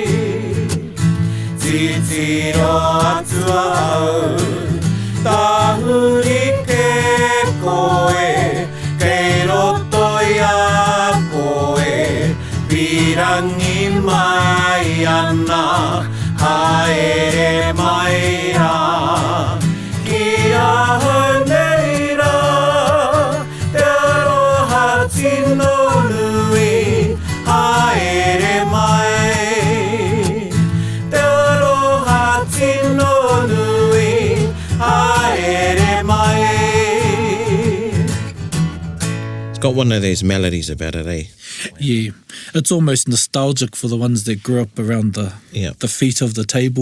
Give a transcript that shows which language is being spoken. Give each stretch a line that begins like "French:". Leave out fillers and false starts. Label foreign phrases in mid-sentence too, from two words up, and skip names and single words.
Māori: Titiro atua au, tahuri ke koe, kei roto ia koe, pirangi mai ana, haere maira. Ki aha neira, te aroha tino nui, haere mai.
English: It's got one of those melodies about it, eh? Yeah, it's almost nostalgic for the ones that grew up around the feet of the table.